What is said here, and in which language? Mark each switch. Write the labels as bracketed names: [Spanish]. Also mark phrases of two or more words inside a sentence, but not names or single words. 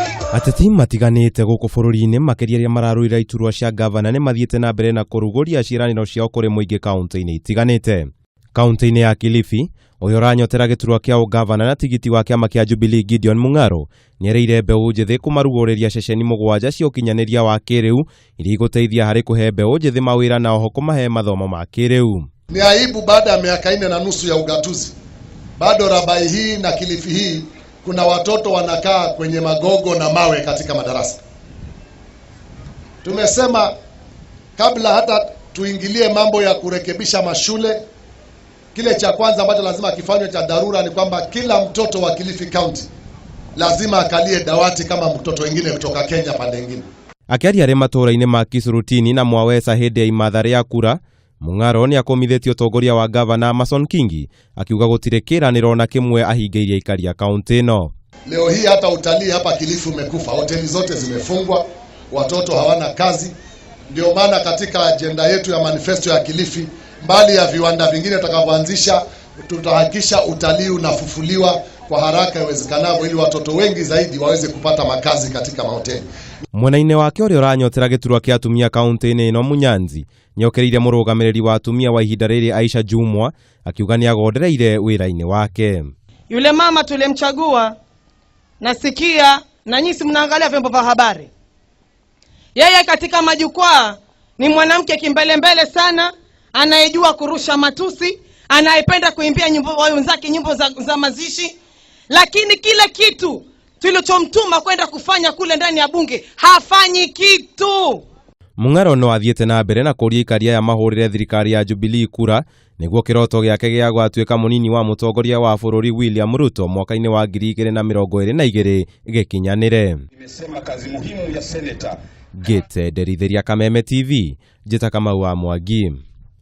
[Kikuyu] Ateti matiganite guku bururi-ini makiria ria mararuira iturwa cia gavana ni mathiete na mbere na kuruguria ciraniro ciao kuri muingi kaunti-ini itiganite. Kaunti-ini ya Kilifi, uyu uranyotera giturwa kia ugavana na tigiti wa kiama kia Jubilee Gideon Mung'aro niereire mbeu njithi kumaruguriria ceceni mugwanja cia ukinyaniria wa kiriu iria iguteithia hari kuhe mbeu njithi mawira na oho kumahe mathomo ma kiriu. [Swahili] Ni aibu baada ya miaka 4.5 ya ugatuzi, bado Rabai hii na Kilifi hii kuna watoto wanakaa kwenye magogo na mawe katika madarasa. Tumesema kabla hata tuingilie mambo ya kurekebisha mashule, kile cha kwanza ambacho lazima kifanywe cha dharura ni kwamba kila mtoto wa Kilifi County lazima akalie dawati kama mtoto wengine kutoka Kenya pande nyingine. [Kikuyu] Akiaria ari matura-ini ma Kisurutini na Mwawesa hindi ya imathari ya kura, Mung'aro ni akomithitie utongoria wa gavana Mason Kingi akiuga gutire kiraniro na kimwe ahingeirie ikari ya kaunti ino. [Swahili] Leo hii hata utalii hapa Kilifi umekufa, hoteli zote zimefungwa, watoto hawana kazi. Ndio maana katika agenda yetu ya manifesto ya Kilifi, mbali ya viwanda vingine tutakavyoanzisha, tutahakikisha utalii unafufuliwa kwa haraka iwezekanavyo ili watoto wengi zaidi waweze kupata makazi katika mahoteli. [Kikuyu] Mwena-ini wake uria uranyotera giturwa kia atumia kaunti-ini ino Munyanzi niokereire murugamiriri wa atumia wa ihinda riri Aisha Jumwa akiuga ni agondereire wira-ini wake. [Swahili] Yule mama tulimchagua, nasikia na nyinyi mnaangalia vyombo vya habari, yeye katika majukwaa ni mwanamke kimbelembele sana, anayejua kurusha matusi, anayependa kuimbia nyimbo wenzake nyimbo za mazishi, lakini kile kitu tulichomtuma kwenda kufanya kule ndani ya bunge hafanyi kitu. [Kikuyu] Mung'aro no athiete na mbere na kuria ikaria ya mahurire thirikari ya Jubilee kura niguo kiroto giake gia gwatuika munini wa mutongoria wa bururi William Ruto mwaka-ini wa 2022 gikinyanire. [Swahili] Nimesema kazi muhimu ya senator [Kikuyu] Gete Derithia Kameme TV, Jeta Kamau wa Mwangi.